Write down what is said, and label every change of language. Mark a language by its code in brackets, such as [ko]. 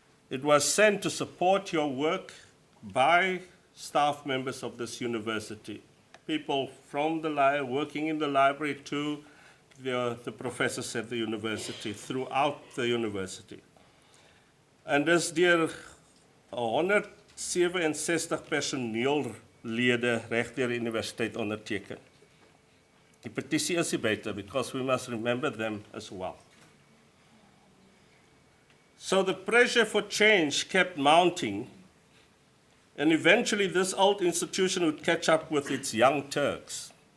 [en] It was sent to support your work by staff members of this university, people from the library, working in the library, to the professors at the university, throughout the university. [af] En dis deur 167 personeellede reg deur die universiteit onderteken. Die petisie is hier buite, [en] because we must remember them as well. So the pressure for change kept mounting, and eventually this old institution would catch up with its young Turks.